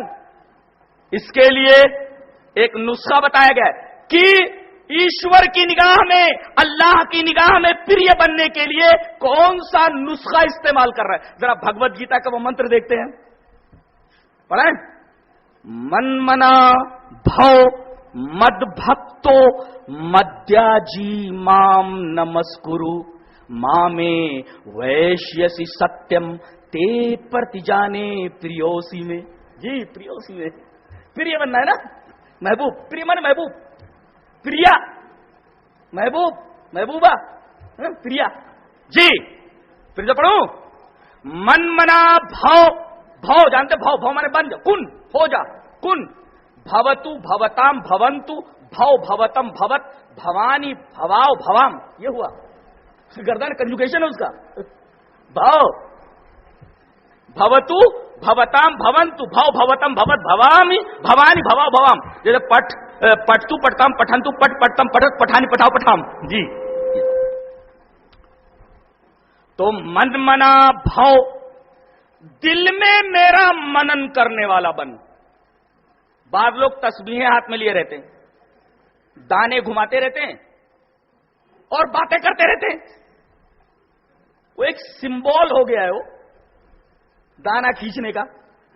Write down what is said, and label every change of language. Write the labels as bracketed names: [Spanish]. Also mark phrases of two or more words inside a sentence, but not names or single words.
[Urdu] اس کے لیے ایک نسخہ بتایا گیا کہ ایشور کی نگاہ میں، اللہ کی نگاہ میں پریہ بننے کے لیے کون سا نسخہ استعمال کر رہا ہے۔ ذرا بھگوت گیتا کا وہ منتر دیکھتے ہیں، پڑھیں۔ [Sanskrit] मन् मना भव मद् भक्तो मद्या जी मां नमस्कुरु मामे वैष्यसि सत्यं ते प्रतिजाने प्रियोऽसि मे. [Urdu] جی پریوسی میں پریہ بننا ہے نا، محبوب، پریہ من محبوب، پریا محبوب، محبوبہ، پریا۔ جی پھر سے پڑھوں، [Sanskrit] मन् मना भव, [Urdu] بھو جانتے، بھو مانے بن جا، کن ہو جا، کن، [Sanskrit] भवतु भवताम् भवन्तु, भव भवतम् भवत, भवानि भवाव भवाम, [Urdu] یہ ہوا گردان کنجوگیشن ہے اس کا۔ [Sanskrit] भव भवतु भवताम् भवन्तु, भव भवतम् भवत, भवामि भवानि भवाव भवाम, جیسے पठतु पठताम् पठन्तु पठ पठतम् पठत पठानि पठाव पठाम. [Urdu] جی تو [Sanskrit] मन् मना भव, [Urdu] دل میں میرا منن کرنے والا بن۔ بعض لوگ تسبیحیں ہاتھ میں لیے رہتے ہیں، دانے گھماتے رہتے ہیں اور باتیں کرتے رہتے ہیں، وہ ایک سمبول ہو گیا ہے وہ دانا کھینچنے کا۔